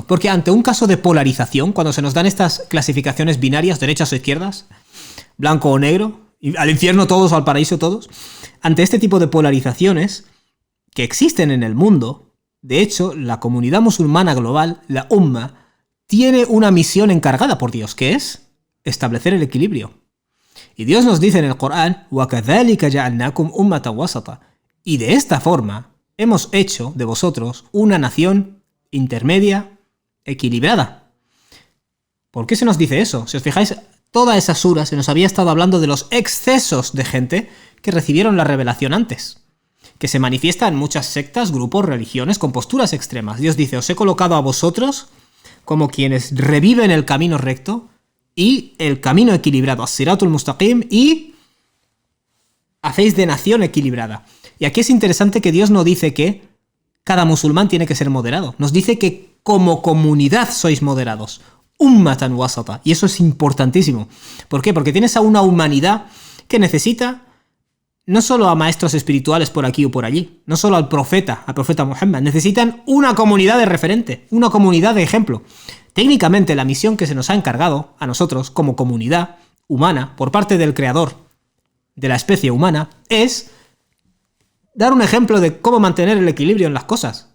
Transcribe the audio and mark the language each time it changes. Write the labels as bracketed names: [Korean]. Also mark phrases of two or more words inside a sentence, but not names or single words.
[Spanish] Porque ante un caso de polarización, cuando se nos dan estas clasificaciones binarias, derechas o izquierdas, blanco o negro, y al infierno todos o al paraíso todos, ante este tipo de polarizaciones que existen en el mundo, de hecho, la comunidad musulmana global, la Umma, tiene una misión encargada por Dios, que es establecer el equilibrio. Y Dios nos dice en el Corán, [Arabic] وَكَذَلِكَ جَعَلْنَاكُمْ أُمَّةً وَسَطًا. [Spanish] Y de esta forma hemos hecho de vosotros una nación intermedia, equilibrada. ¿Por qué se nos dice eso? Si os fijáis, toda esa sura se nos había estado hablando de los excesos de gente que recibieron la revelación antes, que se manifiesta en muchas sectas, grupos, religiones con posturas extremas. Dios dice, os he colocado a vosotros como quienes reviven el camino recto y el camino equilibrado, [Arabic] الصراط المستقيم, [Spanish] y hacéis de nación equilibrada. Y aquí es interesante que Dios no dice que cada musulmán tiene que ser moderado. Nos dice que como comunidad sois moderados. [Arabic] أمة وسطا. [Spanish] Y eso es importantísimo. ¿Por qué? Porque tienes a una humanidad que necesita no solo a maestros espirituales por aquí o por allí, no solo al profeta Muhammad, necesitan una comunidad de referente, una comunidad de ejemplo. Técnicamente la misión que se nos ha encargado a nosotros como comunidad humana por parte del creador de la especie humana es dar un ejemplo de cómo mantener el equilibrio en las cosas.